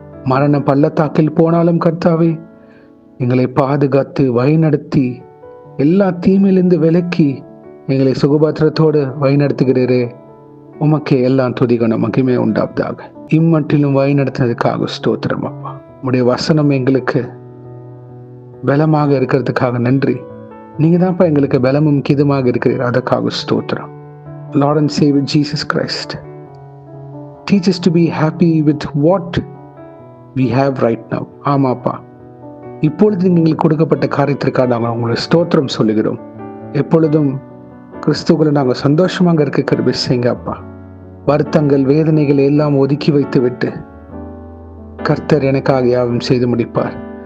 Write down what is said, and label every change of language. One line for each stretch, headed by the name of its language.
Tamil: மரண பள்ளத்தாக்கில் போனாலும் கர்த்தாவே, எங்களை பாதுகாத்து வழிநடத்தி எல்லா தீமையிலிருந்து விலக்கி எங்களை சுகபாத்திரத்தோடு வழிநடத்துகிறீரே, உமக்கே எல்லாம் துதிகன மகிமை உண்டாவதாக. இம்மட்டிலும் வழிநடத்தினதுக்காக ஸ்தோத்திரம் அப்பா. உடைய வசனம் எங்களுக்கு பலமாக இருக்கிறதுக்காக நன்றி. நீங்க தான்ப்பா எங்களுக்கு பலமும் கிதமாக இருக்கிறீர், அதற்காக ஸ்தோத்திரம்.
English: Lord and Savior Jesus Christ, teach us to be happy with what we have right now.
Tamil: ஆமாப்பா, இப்பொழுது எங்களுக்கு கொடுக்கப்பட்ட காரியத்திற்காக நாங்கள் உங்களை ஸ்தோத்திரம் சொல்லுகிறோம். எப்பொழுதும் கிறிஸ்துவுக்குள்ள நாங்கள் சந்தோஷமாக இருக்க கிருபை செய்யுங்க அப்பா. வருத்தங்கள், வேதனைகள் எல்லாம் ஒதுக்கி வைத்து விட்டு கர்த்தர் எனக்காக யாவும் செய்து முடிப்பார்.